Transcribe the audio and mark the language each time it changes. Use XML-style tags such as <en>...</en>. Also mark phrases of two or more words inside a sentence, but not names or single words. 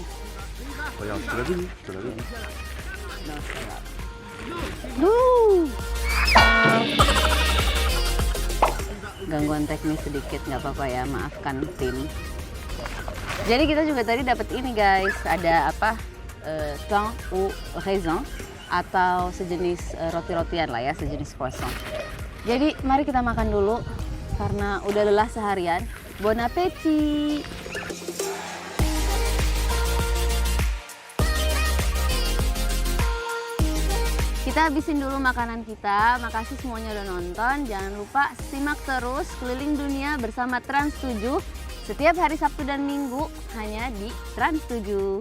<id>Oh ya, sudah dulu. Gangguan teknis sedikit, nggak apa-apa ya, maafkan tim. Jadi kita juga tadi dapat ini guys, ada apa?</id> <fr>Pain au raisin</fr> <id>atau sejenis roti-rotian lah ya, sejenis croissant. Jadi mari kita makan dulu karena udah lelah seharian.</id> <fr>Bon appétit!</fr> <id>Kita habisin dulu makanan kita. Makasih semuanya udah nonton. Jangan lupa simak terus Keliling Dunia bersama Trans 7 setiap hari Sabtu dan Minggu hanya di Trans 7.</id>